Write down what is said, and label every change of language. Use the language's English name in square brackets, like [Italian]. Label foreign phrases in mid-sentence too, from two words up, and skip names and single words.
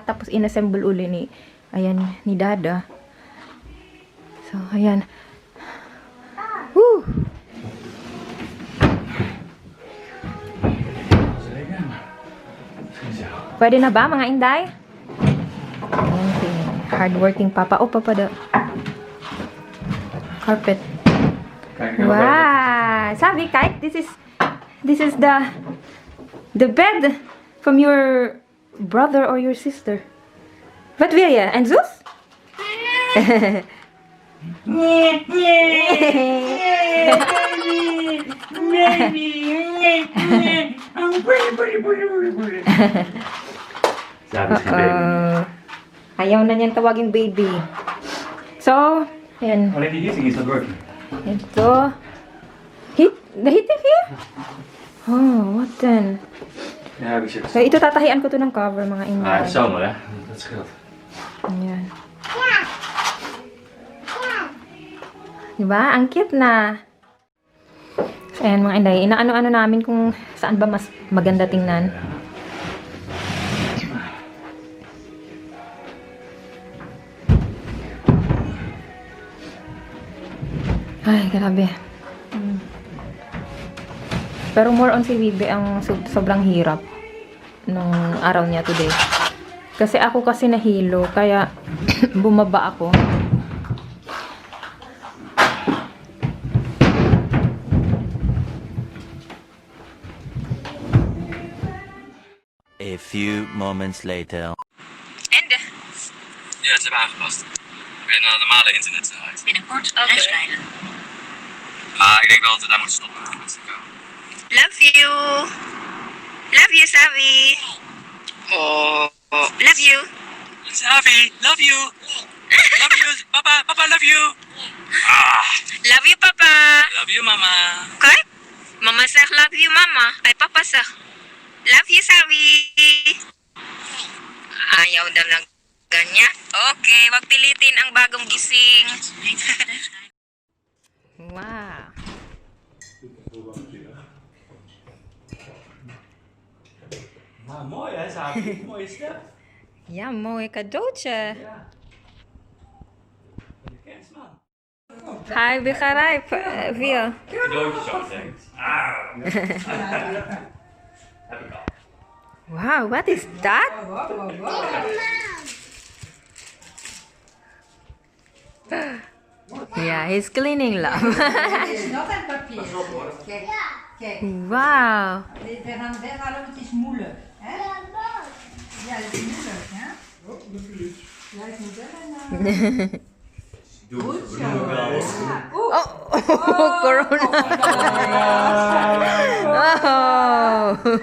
[Filipino] Tapos, inassemble uli ni Dada. So, ayan. Woo! Pwede na ba, mga inday? Ayan si hardworking papa. [English] Oh, papa, the carpet. Wow! [Filipino] Sabi, [English] Kite, this is the bed from your brother or your sister. What will ya? And Zeus? [Filipino] Ayaw na niyang tawaging baby. So, ayan. [Dutch] Alleen die [English] heating is not working. Ito. The heating here? Oh, what then? [Dutch] Ja, heb ik ze. [Filipino] So, ito tatahian ko to ng cover, mga inday. [Dutch] Zomer hè? Dat scheelt. [Filipino] Ayan. Diba? Ang cute na. So, ayan mga inday. Inaano-ano namin kung saan ba mas maganda tingnan. Ay, grabe. Pero [English] more on [Filipino] si Wibe ang sobrang hirap nung araw niya today. Kasi ako kasi nahilo, kaya bumaba ako. [English] A few moments later. And? [Dutch] Ja, ze hebben aangepast. Weer naar normale internetsnelheid. Binnenkort uitschrijven. Ik denk wel dat we daar moeten stoppen. [English] Love you. Love you, Savi. Oh, Love you. Savi, love you. Love you, papa. Papa, love you. Love you, Papa. Love you, mama. [Dutch] Kijk. Mama zegt [English] love you, [Dutch] Mama. Ay, Papa zegt [English] love you, [Dutch] Savi. [Filipino] Ayaw dalagan niya. Okay, wag pilitin ang bagong gising. Wow. [Dutch] Nou, mooi hè, Savi. Mooie step. Ja, mooi cadeautje. Ja. Je kent man. Hij begrijpt veel. Cadeautje zo denkt. Heb ik al. [English] Wow, what is that? Yeah, he's cleaning, love. [Dutch] Het is nog een papier. Kijk, kijk. Wow. We gaan weghalen, want het is moeilijk. Hè? Ja, het is moeilijk, hè? Ja, ik moet wel een... Goed zo. Ja. Oh, corona. Oh.